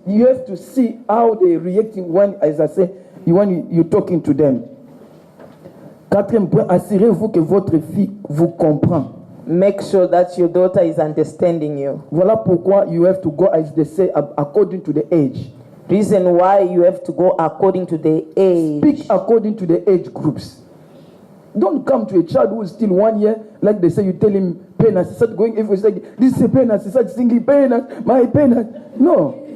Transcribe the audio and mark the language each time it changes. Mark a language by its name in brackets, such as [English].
[English] You have to see how they're reacting when, as I say, when you're talking to them." [French] 4e point, assurez-vous que votre fille vous comprend. [English] Make sure that your daughter is understanding you. [French] Voilà pourquoi [English] you have to go, as they say, according to the age. Reason why you have to go according to the age. Speak according to the age groups. Don't come to a child who is still 1 year, like they say, you tell him penis, start going, if you say, "This is a penis," he starts singing penis, my penis. No.